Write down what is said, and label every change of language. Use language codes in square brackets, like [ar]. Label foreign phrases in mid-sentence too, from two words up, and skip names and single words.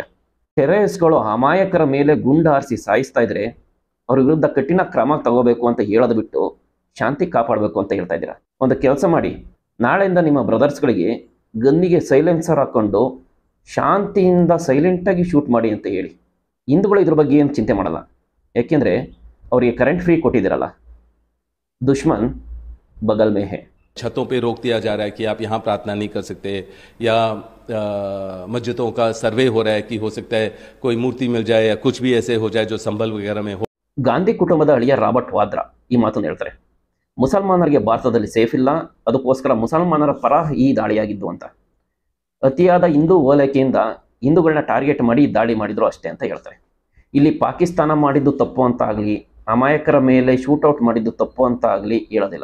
[kn] ಟೆರರಿಸ್ಟ್ಗಳು ಅಮಾಯಕರ ಮೇಲೆ ಗುಂಡು ಹಾರಿಸಿ ಸಾಯಿಸ್ತಾ ಇದ್ರೆ ಅವ್ರ ವಿರುದ್ಧ ಕಠಿಣ ಕ್ರಮ ತಗೋಬೇಕು ಅಂತ ಹೇಳೋದು ಬಿಟ್ಟು ಶಾಂತಿ ಕಾಪಾಡಬೇಕು ಅಂತ ಹೇಳ್ತಾ ಇದ್ದೀರಾ? ಒಂದು ಕೆಲಸ ಮಾಡಿ, ನಾಳೆಯಿಂದ ನಿಮ್ಮ ಬ್ರದರ್ಸ್ಗಳಿಗೆ ಗನ್ನಿಗೆ ಸೈಲೆನ್ಸರ್ ಹಾಕ್ಕೊಂಡು ಶಾಂತಿಯಿಂದ ಸೈಲೆಂಟಾಗಿ ಶೂಟ್ ಮಾಡಿ ಅಂತ ಹೇಳಿ। ಹಿಂದೂಗಳು ಇದ್ರ ಬಗ್ಗೆ ಏನು ಚಿಂತೆ ಮಾಡಲ್ಲ, ಯಾಕೆಂದರೆ ಅವರಿಗೆ ಕರೆಂಟ್ ಫ್ರೀ ಕೊಟ್ಟಿದ್ದೀರಲ್ಲ। [hi] दुश्मन बगल में है। छतों पे रोक दिया जा रहा है कि आप यहाँ प्रार्थना नहीं कर सकते, या मस्जिदों का सर्वे हो रहा है कि हो सकता है कोई मूर्ति मिल जाए या कुछ भी ऐसे हो जाए जो संभल वगैरह में हो। [kn] ಗಾಂಧಿ ಕುಟುಂಬದ ಅಳಿಯ ರಾಬರ್ಟ್ ವಾದ್ರಾ ಈ ಮಾತನ್ನು ಹೇಳ್ತಾರೆ, ಮುಸಲ್ಮಾನರಿಗೆ ಭಾರತದಲ್ಲಿ ಸೇಫ್ ಇಲ್ಲ, ಅದಕ್ಕೋಸ್ಕರ ಮುಸಲ್ಮಾನರ ಪರ ಈ ದಾಳಿಯಾಗಿದ್ದು ಅಂತ। ಅತಿಯಾದ ಹಿಂದೂ ಓಲೈಕೆಯಿಂದ ಹಿಂದೂಗಳನ್ನ ಟಾರ್ಗೆಟ್ ಮಾಡಿ ದಾಳಿ ಮಾಡಿದ್ರು ಅಷ್ಟೇ ಅಂತ ಹೇಳ್ತಾರೆ। ಇಲ್ಲಿ ಪಾಕಿಸ್ತಾನ ಮಾಡಿದ್ದು ತಪ್ಪು ಅಂತ ಆಗಲಿ, ಅಮಾಯಕರ ಮೇಲೆ ಶೂಟೌಟ್ ಮಾಡಿದ್ದು ತಪ್ಪು ಅಂತ ಆಗಲಿ ಹೇಳೋದಿಲ್ಲ।